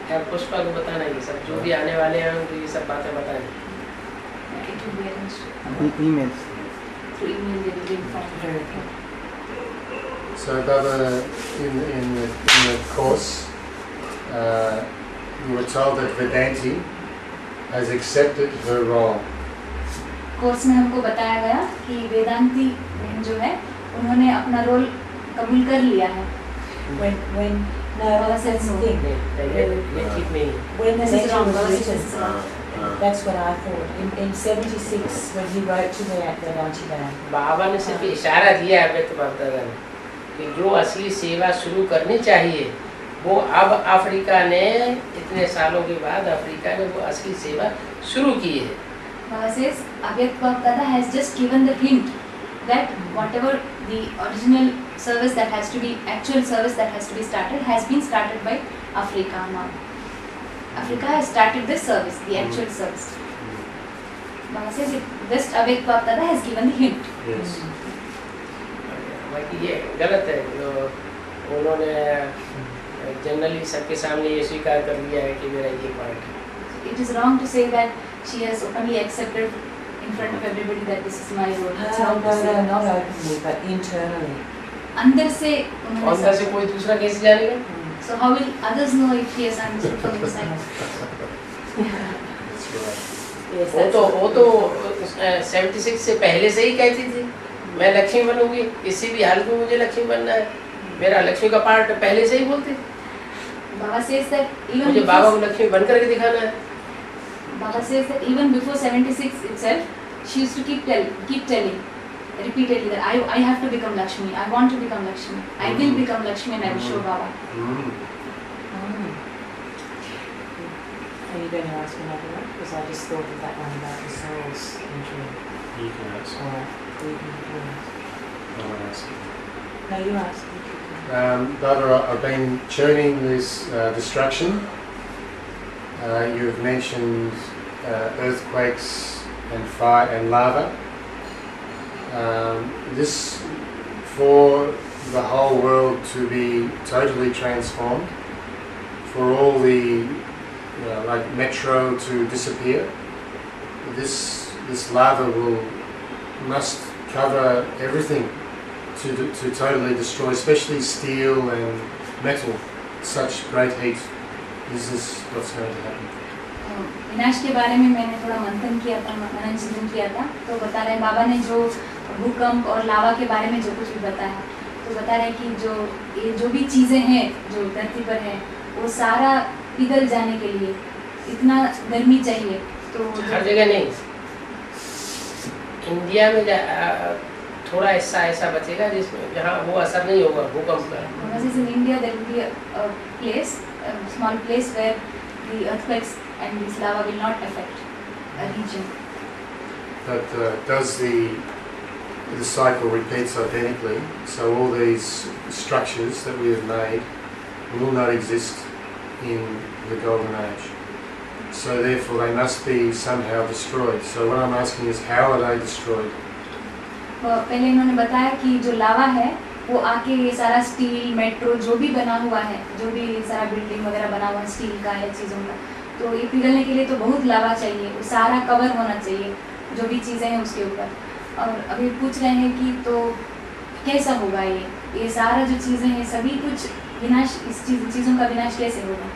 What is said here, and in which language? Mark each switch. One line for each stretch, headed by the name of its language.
Hindi: पुष्पा को बताना ये सब जो भी आने वाले हैं उनको ये सब बातें बताएं।
English: It will be arranged Emails. through email, they will be informed. So, Baba, in the course, you were told that Vedanti has accepted her role.
Hindi: Course में हमको बताया गया कि वेदांती बहन जो है उन्होंने अपना रोल कबूल कर लिया है।
English: When no, that's the thing. When the This is letter wrong, was Baba says written, this is wrong. that's what I thought. In 76, when he wrote to the Vedanti Band.
Hindi: बाबा ने सिर्फ इशारा दिया है व्यक्त करता कि जो असली सेवा शुरू करनी चाहिए वो अब अफ्रीका ने इतने सालों के बाद अफ्रीका ने वो असली सेवा शुरू की है।
English: Baba says Avyakt Bapdada has just given the hint that whatever the original service that has to be, actual service that has to be started has been started by Africa now. Africa has started this service, the actual service. Baba says it, just Avyakt Bapdada has given the hint. Yes.
Hindi: बाकी ये गलत है जो उन्होंने generally सबके सामने ये स्वीकार कर लिया है कि मेरा ये पार्ट है।
English: It is wrong to say that she has openly accepted in front of everybody that this is my role. It's No, wrong to say that. not openly, but internally.
Hindi: अंदर से उन्होंने अंदर से कोई दूसरा कैसे जानेगा?
English: So how will others know if he has understood from inside? That's right. Yes,
Hindi: वो तो 76 से पहले से ही कहती थी मैं लक्ष्मी बनूंगी, किसी भी हालत में मुझे लक्ष्मी बनना है, मेरा लक्ष्मी का पार्ट पहले से ही बोलती थी।
English: Baba says that even
Hindi: मुझे बाबा को लक्ष्मी बन करके दिखाना है।
English: Baba says that even before 76 itself, she used to keep telling repeatedly that I have to become Lakshmi. I want to become Lakshmi. I will become Lakshmi and I will show Baba. Mm. Are you going to ask another one? Because I just thought of that one about the soul's entry. You can ask. Alright, you can ask. I won't ask you. No, you ask. Barbara, I've been churning this destruction. You've mentioned earthquakes and fire and lava. This, for the whole world to be totally transformed, for all the like metro to disappear, this lava must cover everything to totally destroy, especially steel and metal. Such great heat. This is what's going to happen.
Hindi: विनाश के बारे में मैंने थोड़ा मंथन किया था, मनन चिंतन किया था, तो बता रहे हैं बाबा ने जो भूकंप और लावा के बारे में जो कुछ भी बताया, तो बता रहे हैं कि ये जो भी चीज़ें हैं जो धरती पर हैं, वो सारा पिघल जाने के लिए इतना गर्मी चाहिए। तो हर जगह नहीं, इंडिया में थोड़ा हिस्सा ऐसा बचेगा जिसमें जहाँ वो असर नहीं होगा भूकंप का।
English: in India there will be a place, a small place where the earthquakes and this lava will not affect a region. But does the cycle repeats identically? So all these structures that we have made will not exist in the golden age. So therefore they must be somehow destroyed. So what I'm asking is, how are they destroyed?
Hindi: पहले इन्होंने बताया कि जो लावा है वो आके ये सारा स्टील मेट्रो जो भी बना हुआ है, जो भी सारा बिल्डिंग वगैरह बना हुआ है स्टील का या चीज़ों का, तो ये पिघलने के लिए तो बहुत लावा चाहिए, वो सारा कवर होना चाहिए जो भी चीज़ें हैं उसके ऊपर। और अभी पूछ रहे हैं कि तो कैसा होगा ये सारा जो चीज़ें हैं सभी कुछ विनाश, इस चीज़ों का विनाश कैसे होगा?